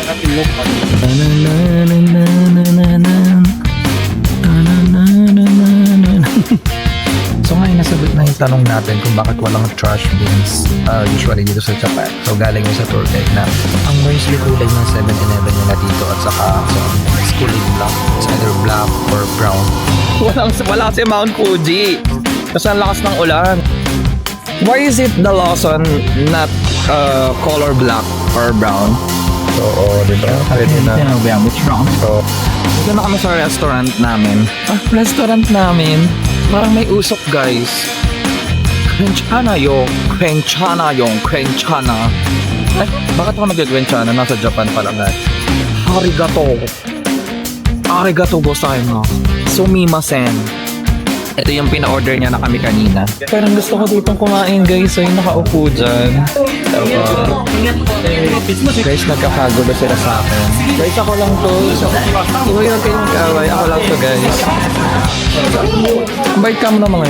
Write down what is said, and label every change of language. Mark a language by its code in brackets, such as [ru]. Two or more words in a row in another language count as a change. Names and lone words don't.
[tl] So ngayon nasagot na yung tanong natin kung bakit walang trash bins usually dito sa Japan. So galing yung sa tour guide na ang mostly kulay ng 7-Eleven nila dito at saka kulay black. [en] It's either black or brown. [tl] Wala kasi Mount Fuji. Kasi ang lakas ng ulan. [en] Why is it the Lawson not color black or brown? So, [tl] diba? Pwede na. [en] Which brown? [tl] So, dito na kami sa restaurant namin. Restaurant namin. Parang may usok, guys. Kwenchana yung. Eh, bakit ako nag-kwenchana? Nasa Japan pa lang, guys. [ja] ありがとうございます. すみません. [tl] Ito yung pina-order niya na kami kanina. Parang gusto ko ditong kumain, guys. So, yung nakaupo dyan. Guys, nagkakagulo sila sa akin. Guys, ako lang to. Huwag kayong kaway. Ako lang to, guys. Bait ka mo na mga.